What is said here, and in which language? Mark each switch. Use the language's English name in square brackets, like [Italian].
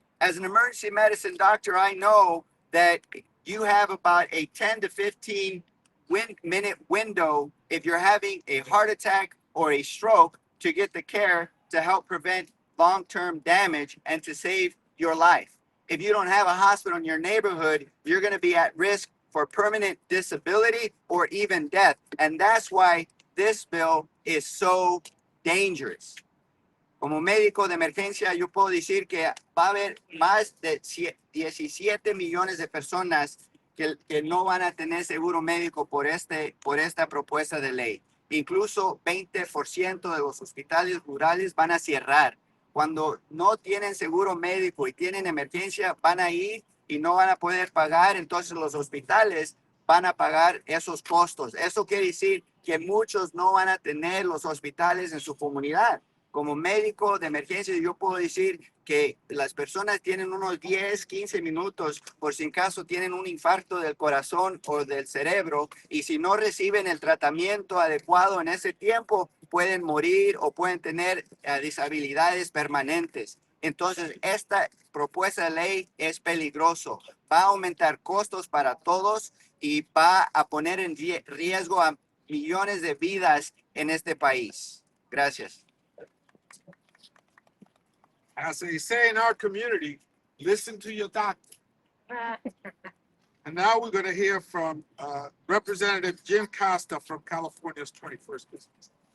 [English] As an emergency medicine doctor, I know that you have about a 10 to 15 minute window if you're having a heart attack or a stroke to get the care to help prevent long-term damage and to save your life. If you don't have a hospital in your neighborhood, you're going to be at risk for permanent disability or even death. And that's why this bill is so dangerous. [Spanish] Como médico de emergencia, yo puedo decir que va a haber más de 17 millones de personas que no van a tener seguro médico por esta propuesta de ley. Incluso 20% de los hospitales rurales van a cerrar. Cuando no tienen seguro médico y tienen emergencia, van a ir y no van a poder pagar, entonces los hospitales van a pagar esos costos. Eso quiere decir que muchos no van a tener los hospitales en su comunidad. Como médico de emergencia, yo puedo decir que las personas tienen unos 10, 15 minutos por si en caso tienen un infarto del corazón o del cerebro, y si no reciben el tratamiento adecuado en ese tiempo, pueden morir o pueden tener disabilidades permanentes. Entonces, esta propuesta de ley es peligroso. Va a aumentar costos para todos y va a poner en riesgo a millones de vidas en este país. Gracias. [English] As they say in our community, listen to your doctor. And now we're going to hear from Representative Jim Costa from California's 21st District.